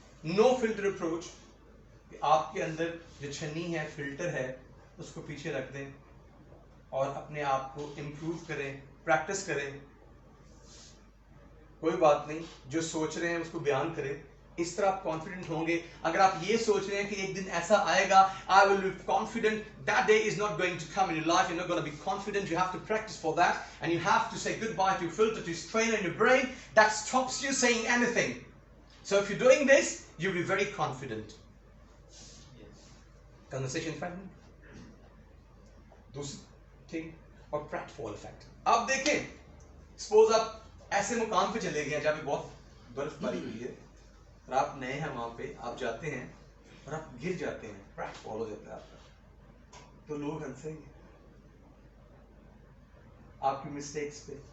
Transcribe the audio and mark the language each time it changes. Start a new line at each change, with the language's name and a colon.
Urdu: نو filter approach, آپ کے اندر جو چھنی ہے, فلٹر ہے, اس کو پیچھے رکھ دیں اور اپنے آپ کو امپروو کریں, پریکٹس کریں. کوئی بات نہیں, جو سوچ رہے ہیں اس کو بیان کریں. اس طرح آپ کانفیڈنٹ ہوں گے. اگر آپ یہ سوچ رہے ہیں کہ ایک دن ایسا آئے گا,
English: I will be confident, that day is not going to come in your life. You're not going to be confident. You have to practice for that, and you have to say goodbye to your filter, to your trainer in your brain that stops you saying anything. So if you're doing this, you'll be very confident. Conversation friend.
Urdu: دوسری ٹھیک, اور pratfall effect. آپ دیکھیں, suppose آپ ایسے مقام پہ چلے گئے ہیں جہاں پہ بہت برف پڑی ہوئی ہے, اور آپ نئے ہیں وہاں پہ, آپ جاتے ہیں اور آپ گر جاتے ہیں, pratfall ہو جاتا ہے آپ کا, تو لوگ ہنسیں گے آپ کی مسٹیکس پہ.